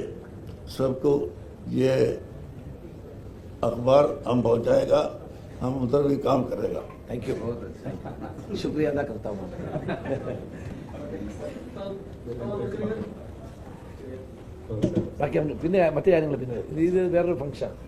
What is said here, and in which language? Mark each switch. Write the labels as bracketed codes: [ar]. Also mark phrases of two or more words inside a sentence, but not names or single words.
[hi] सबको ये अखबार हम पहुंचाएगा, हम उधर भी काम करेगा. [en] thank you, [hi] शुक्रिया अदा करता हूँ. [ml] ബാക്കി പിന്നെ മറ്റു കാര്യങ്ങൾ പിന്നെ ഇത് വേറൊരു ഫംഗ്ഷൻ.